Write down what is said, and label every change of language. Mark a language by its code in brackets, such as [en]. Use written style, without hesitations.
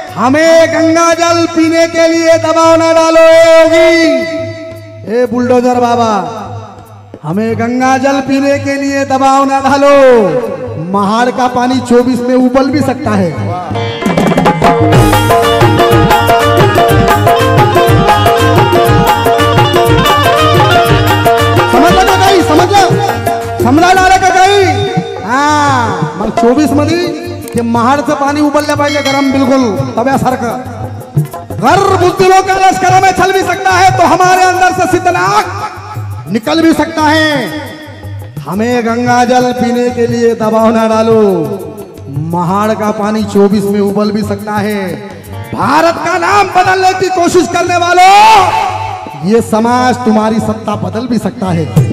[hi] हमें गंगा जल पीने के लिए दबाव न डालो योगी, ए बुलडोजर बाबा, हमें गंगा जल पीने के लिए दबाव न डालो। महाड़ का पानी 24 में उबल भी सकता है। समझ लो [mr] काही, समजा डाला का काही। हाँ मग 24 मध्ये ते महाडचं पाणी उबललं पाहिजे गरम बिलकुल तव्यासारखं। [hi] गर बुज़दिलों का लश्कर हमें छल भी सकता है, तो हमारे अंदर से सिद्धनाक निकल भी सकता है। हमें गंगा जल पीने के लिए दबाव ना डालो, महाड़ का पानी 24 में उबल भी सकता है। भारत का नाम बदलने की कोशिश करने वालों, ये समाज तुम्हारी सत्ता बदल भी सकता है।